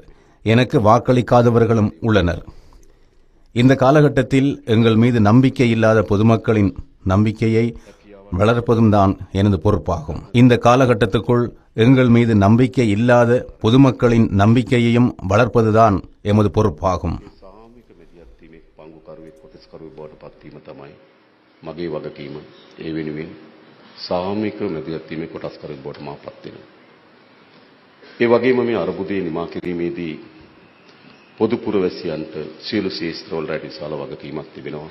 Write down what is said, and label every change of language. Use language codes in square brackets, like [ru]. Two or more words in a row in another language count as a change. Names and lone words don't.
[ta] எனக்கு வாக்களிக்காதவர்களும் உள்ளனர். இந்த காலகட்டத்தில் எங்கள் மீது நம்பிக்கை இல்லாத பொதுமக்களின் நம்பிக்கையை வளர்ப்பதும் தான் எனது பொறுப்பாகும். இந்த காலகட்டத்துக்குள் எங்கள் மீது நம்பிக்கை இல்லாத பொதுமக்களின் நம்பிக்கையையும் வளர்ப்பதுதான் எமது பொறுப்பாகும். [si] සාමික මැදිහත්ීමේ කොටස්කරුවෙක් බවට මා පත් වෙනවා. ඒ වගේම මේ අරුබුදේ නිමා කිරීමේදී පොදු පුරවැසියන්ට සියලු ශේෂ්ත්‍රවල විශාල වගකීමක් තිබෙනවා.